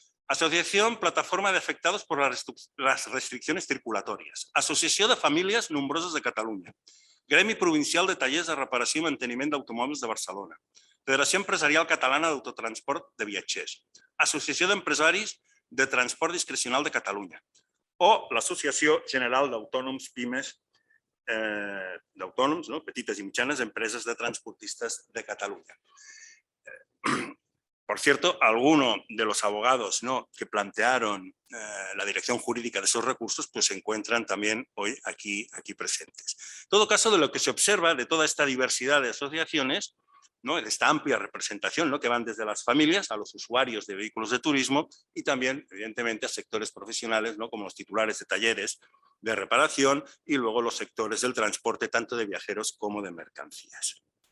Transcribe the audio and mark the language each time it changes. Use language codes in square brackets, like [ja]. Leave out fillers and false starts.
[es] Asociación Plataforma de Afectados por las Restricciones Circulatorias. [ca] Asociació de Famílies Nombroses de Catalunya. Gremi Provincial de Tallers de Reparació i Manteniment d'Automòbils de Barcelona. Federació Empresarial Catalana d'Autotransport de Viatgers. Associació d'Empresaris de Transport Discrecional de Catalunya. O l'Associació General d'Autònoms Pimes, d'autònoms, petites i mitjanes empreses de transportistes de Catalunya. [es] Por cierto, algunos de los abogados que plantearon la dirección jurídica de esos recursos pues se encuentran también hoy aquí presentes. En todo caso, de lo que se observa de toda esta diversidad de asociaciones, esta amplia representación que van desde las familias a los usuarios de vehículos de turismo y también, evidentemente, a sectores profesionales como los titulares de talleres de reparación y luego los sectores del transporte, tanto de viajeros como de mercancías.